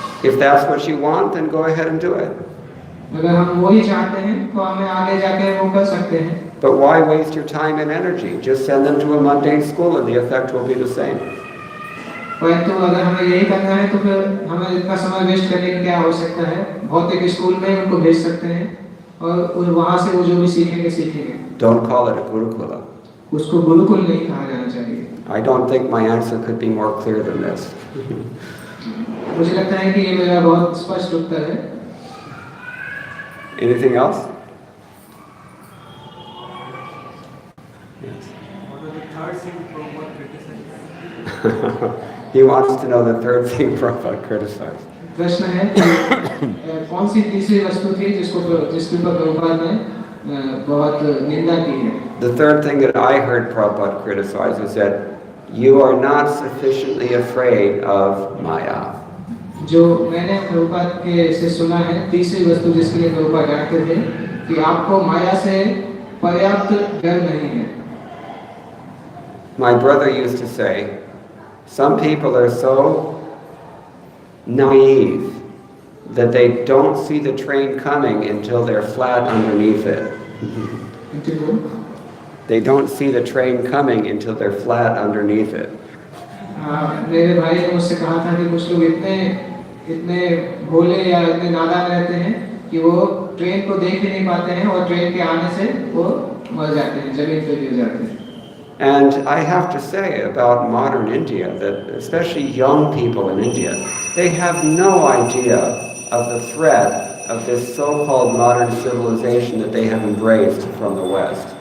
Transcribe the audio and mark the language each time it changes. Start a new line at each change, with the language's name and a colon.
English: If that's what you want, then go ahead and do it.
Hindi: अगर हम वही चाहते हैं तो हमें आगे जाके वो कर सकते हैं।
English: But why waste your time and energy? Just send them to a mundane school and the effect will be the same.
Hindi: परंतु अगर हमें यही करना है तो फिर हमें इतना समय वेस्ट करने की क्या आवश्यकता है? भौतिक स्कूल में उनको भेज सकते हैं और वहाँ से वो जो भी सीखेंगे।
English: Don't call it a Gurukula.
Hindi: उसको गुरुकुल नहीं कहा जाना चाहिए।
English: I don't think my answer could be more clear than this.
Hindi: मुझे लगता है कि ये मेरा बहुत स्पष्ट उत्तर है।
English: Anything else? Yes. What are the third thing Prabhupada criticized? He wants to know the third thing Prabhupada criticized.
Hindi: प्रश्न है कि कौन सी तीसरी वस्तु थी जिसके ऊपर प्रभुपाद ने बहुत निंदा की है।
English: The third thing that I heard Prabhupada criticize is that you are not sufficiently afraid of Maya.
Hindi: जो मैंने प्रभुपाद के से सुना है, तीसरी वस्तु जिसके लिए प्रभुपाद डांटते थे कि आपको माया से पर्याप्त डर नहीं है।
English: My brother used to say, some people are so naive that they don't see the train coming until they're flat underneath it. They don't see the train coming until they're flat underneath it.
Hindi: मेरे भाई ने मुझसे कहा था कि कुछ लोग इतने भोले या इतने नादान रहते हैं कि वो ट्रेन को देख ही नहीं पाते हैं और ट्रेन के आने से वो मर जाते हैं, जमीन पे गिर जाते हैं।
English: And I have to say about modern India that especially young people in India, they have no idea of the threat of this so-called modern civilization that they have embraced from the West.